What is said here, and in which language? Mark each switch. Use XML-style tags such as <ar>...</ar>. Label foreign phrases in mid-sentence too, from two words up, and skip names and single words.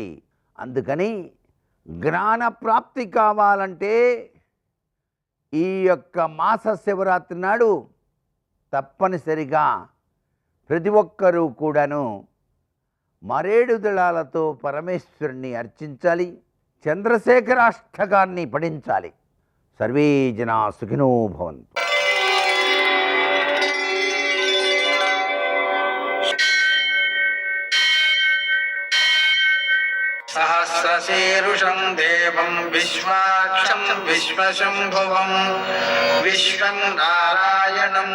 <te>అందుకని జ్ఞానప్రాప్తి కావాలంటే ఈ యొక్క మాస శివరాత్రి నాడు తప్పనిసరిగా ప్రతి ఒక్కరూ కూడాను మరేడు దళాలతో పరమేశ్వరుణ్ణి అర్చించాలి. చంద్రశేఖరాష్టకాన్ని పఠించాలి.</te> <sa>సర్వే జనా సుఖినో భవంతు. सहस्रशीर्षं देवं विश्वाक्षं विश्वशम्भुवं विश्वं नारायणं</sa>